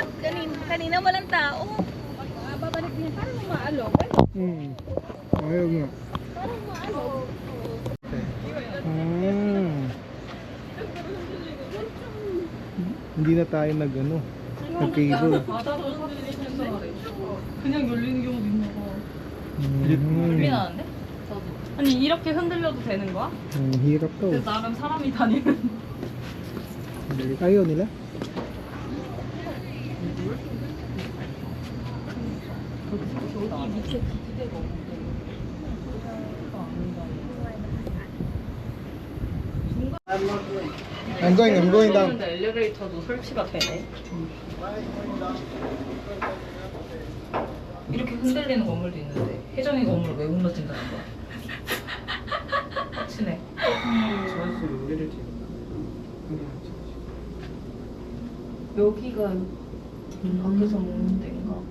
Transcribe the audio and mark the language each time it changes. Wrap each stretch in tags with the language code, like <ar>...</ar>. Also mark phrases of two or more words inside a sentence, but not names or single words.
<tl>Kanina walang tao. Babalik niya, parang maalog. Ayaw nga. Parang maalog. Hindi na tayo nag-cable.</tl> <ko>그냥 열리는 경우도 있나 봐. 음, 아니 이렇게 흔들려도 되는 거야?</ko> <tl>hirap to.</tl> <ko>근데 나름 사람이 다니는.</ko> <tl>Ayaw nila?</tl> <en>I'm going down.</en> <ko>근데 엘리베이터도 설치가 되네. 이렇게 흔들리는 건물도 있는데 혜정이 건물 왜 흔들린다는 거야? 빡치네. 여기가 밖에서 먹는 데인가 봐.</ko>